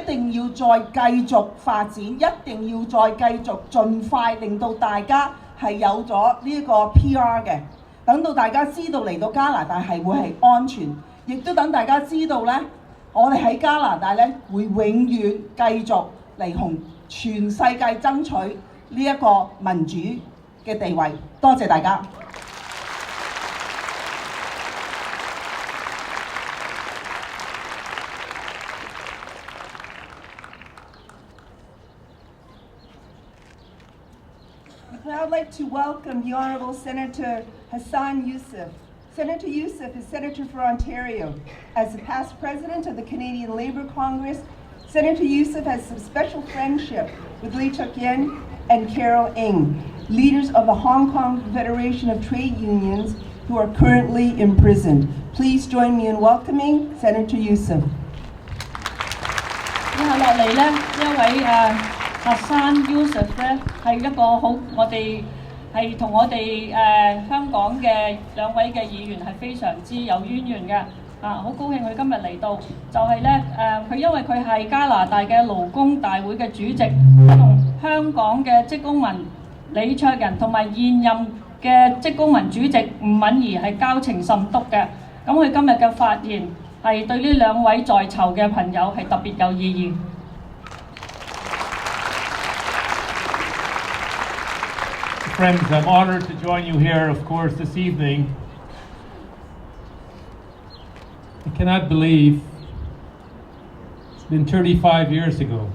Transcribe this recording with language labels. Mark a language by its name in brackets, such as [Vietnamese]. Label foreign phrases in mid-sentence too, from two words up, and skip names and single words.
[Cantonese] 定要再繼續發展，一定要再繼續盡快令到大家係有咗呢個 PR 嘅，等到大家知道嚟到加拿大係會係安全，亦都等大家知道咧，我哋喺加拿大咧會永遠繼續嚟同全世界爭取呢一個民主嘅地位。多謝大家。 [English] I'd like to welcome the Honourable Senator Hassan Youssef. Senator Youssef is Senator for Ontario. As the past President of the Canadian Labour Congress, Senator Youssef has some special friendship with Lee Chuk-yen and Carol Ng, leaders of the Hong Kong Federation of Trade Unions who are currently imprisoned. Please join me in welcoming Senator Youssef. [Cantonese] 以下落嚟呢，呢一位Hassan Youssef 咧係一個好，我哋係同我哋香港嘅2位嘅議員係非常之有淵源嘅。好高興佢今日嚟到，就係咧佢因為佢係加拿大嘅勞工大會嘅主席，同香港嘅職工盟李卓人同埋現任嘅職工盟主席吳敏儀係交情甚篤嘅。咁佢今日嘅發言係對呢2位在囚嘅朋友係特別有意義。 [English] Friends, I'm honored to join you here, of course, this evening. I cannot believe it's been 35 years ago.